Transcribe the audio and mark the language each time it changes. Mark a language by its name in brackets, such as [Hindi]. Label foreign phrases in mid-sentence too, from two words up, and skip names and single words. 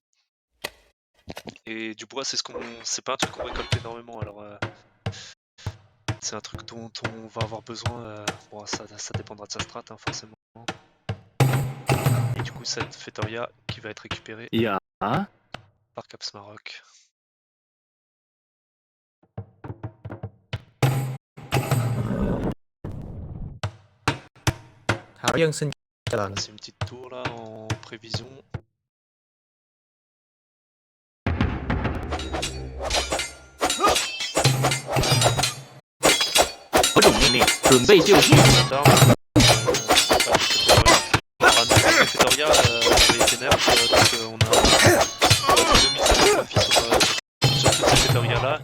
[French] Et du bois, c'est pas un truc qu'on récolte énormément. Alors, c'est un truc dont on va avoir besoin. Bon, ça dépendra de sa strat, hein, forcément. Et du coup, cette Fétoria qui va être récupérée par Caps Maroc. [Vietnamese] Thảo dân xin chào lệnh. [French] C'est une petite tour là en prévision. Fétoria les ténèbres, donc on a 2700 points de vie sur toutes ces Fétoria là.